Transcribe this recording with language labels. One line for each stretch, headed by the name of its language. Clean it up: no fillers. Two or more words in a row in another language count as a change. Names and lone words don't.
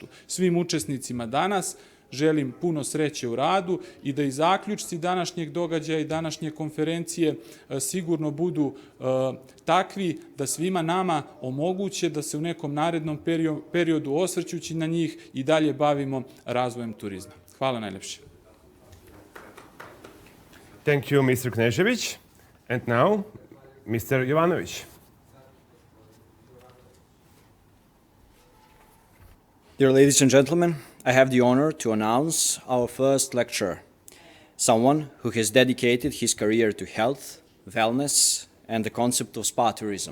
Serbian: Svim učesnicima danas želim puno sreće u radu i da i zaključci današnjeg događaja i današnje konferencije sigurno budu takvi da svima nama omoguće da se u nekom narednom periodu, osvrćući na njih, i dalje bavimo razvojem turizma. Hvala najlepše.
English: Thank you, Mr. Knežević. And now, Mr. Jovanović. Dear ladies and gentlemen, I have the honor to announce our first lecturer, someone who has dedicated his career to health, wellness, and the concept of spa tourism.